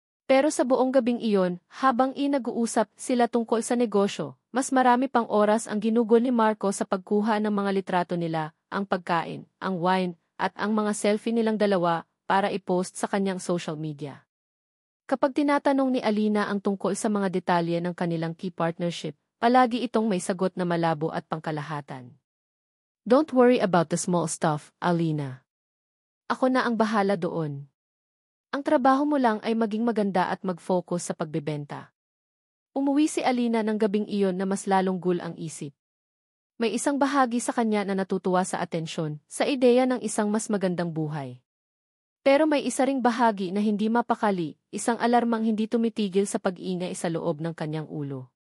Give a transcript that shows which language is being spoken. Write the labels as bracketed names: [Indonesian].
[Filipino] Pero sa buong gabing iyon, habang nag-uusap sila tungkol sa negosyo, mas marami pang oras ang ginugol ni Marco sa pagkuha ng mga litrato nila, ang pagkain, ang wine, at ang mga selfie nilang dalawa para i-post sa kanyang social media. Kapag tinatanong ni Alina ang tungkol sa mga detalye ng kanilang key partnership, palagi itong may sagot na malabo at pangkalahatan. [English] Don't worry about the small stuff, Alina. [Filipino] Ako na ang bahala doon. Ang trabaho mo lang ay maging maganda at mag-focus sa pagbebenta. Umuwi si Alina ng gabing iyon na mas lalong gul ang isip. May isang bahagi sa kanya na natutuwa sa atensyon, sa ideya ng isang mas magandang buhay. Pero may isa ring bahagi na hindi mapakali, isang alarmang hindi tumitigil sa pag-ingay sa loob ng kanyang ulo.